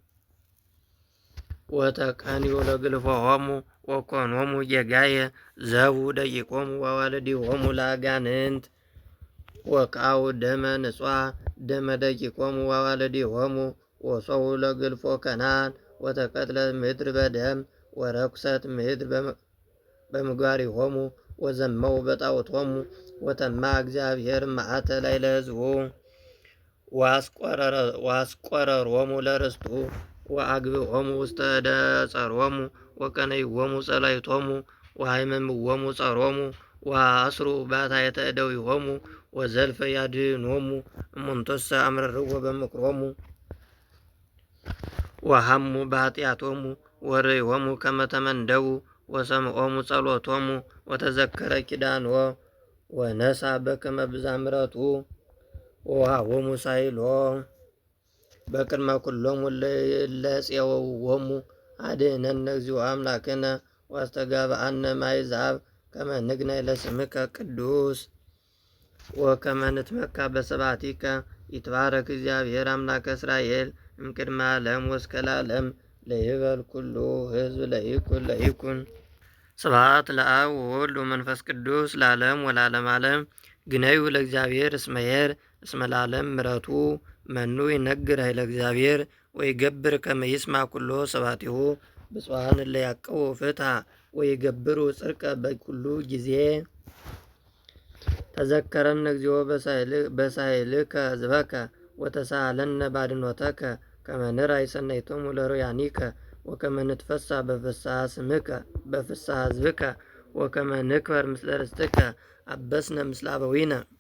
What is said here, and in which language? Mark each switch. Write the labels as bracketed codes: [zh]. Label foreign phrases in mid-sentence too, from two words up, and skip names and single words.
[gez] ወተቀንዩ ለግልፎሆሙ ወኮኖሙ ጌጋየ ዘቡ ደቂቆሙ ወአዋልዲሆሙ ለአጋንንት ወቃው ደመ ንጹሐ ደመ ደቂቆሙ ወአዋልዲሆሙ ወሶው ለግልፎ ከናን ወተቀትለት ምድር በደም ወረኩሰት ምድር በምግባሪሆሙ ወዘመው በጣዖቶሙ ወተማ እግዚአብሔር መዓተ ላዕለ ሕዝቡ ወአስቆረሮሙ ለርስቱ ወአግብኦሙ ውስተ እደ ጸሮሙ ወቀነይዎሙ ጸላእቶሙ ወሃይመምዎሙ ጸሮሙ ወአስሩ ባሕታይተ እደዊሆሙ ወዘልፈ ያድኅኖሙ እሙንቱሰ አምረርዎ በምክሮሙ ወሐሙ በኃጢአቶሙ ወርእዮሙ ከመ ተመንደቡ ወሰምዖሙ ጸሎቶሙ ወተዘከረ ኪዳኖ ወነሣ በከመ ብዛ ምሕረቱ ወወሃቦሙ ሳይሎ። በቅድመ ኩሎሙ ለፄወሙ አድኅነነ እግዚኦ አምላክነ ዋስተጋብአነ ማሕዛብ ከመ ንግነይ ለስምከ ቅዱስ ወከመ ንትመካ በስብሐቲከ ይትባረክ እግዚአብሔር አምላከ እስራኤል እምቅድመ ዓለም ወእስከ ለዓለም ለይበል ኩሉ ሕዝብ ለይኩን። ስብሐት ለአብ ወወልድ ወመንፈስ ቅዱስ ለዓለም ወለዓለመ ዓለም። ግነዩ ለእግዚአብሔር እስመ ኄር እስመ ለዓለም ምሕረቱ መኑ ይነግር ኃይለ እግዚአብሔር ወይገብር ከመ ይስማዕ ኩሎ ስብሐቲሁ። ብፁዓን እለ ያዕቅቡ ፍትሐ ወይገብሩ ጽድቀ በኩሉ ጊዜ። ተዘከረነ እግዚኦ በሳህልከ ሕዝበከ ወተሳሃለነ ባድኅኖተከ ከመ ንርአይ ሰናይቶሙ ለሮያኒከ ወከመ ንትፈስሕ በፍስሐ ሕዝብከ ወከመ ንክበር ምስለ ርስትከ አበስነ ምስለ አበዊነ